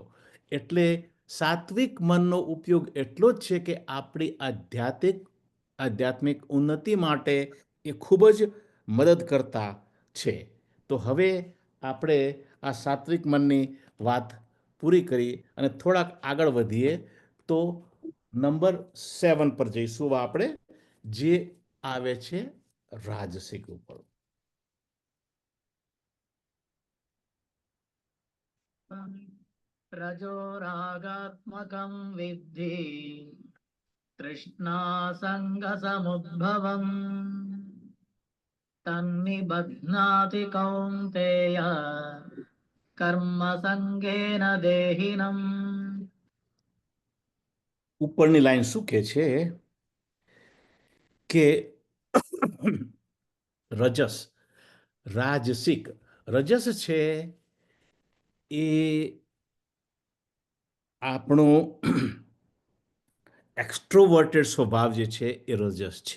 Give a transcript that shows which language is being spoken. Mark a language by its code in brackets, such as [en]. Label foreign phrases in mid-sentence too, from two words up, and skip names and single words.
[gu] એટલે સાત્વિક મનનો ઉપયોગ એટલો જ છે કે આપણી આધ્યાત્મિક ઉન્નતિ માટે એ ખૂબ જ મદદ કરતા છે. તો હવે આપણે આ સાત્વિક મનની વાત પૂરી કરી અને થોડાક આગળ વધીએ તો નંબર 7 પર જઈશું આપણે, જે આવે છે રાજસિક ઉપર. [sa] रजो रागात्मकं विद्धि तृष्णासङ्गसमुद्भवम् तन्निबध्नाति कौन्तेय कर्मसङ्गेन देहिनम्. [gu] ઉપરની લાઈન શું કહે છે કે રજસ, રાજસિક, રજસ છે એ આપણો એક્સ્ટ્રોવર્ટેડ સ્વભાવ જે છે એ રજસ છે.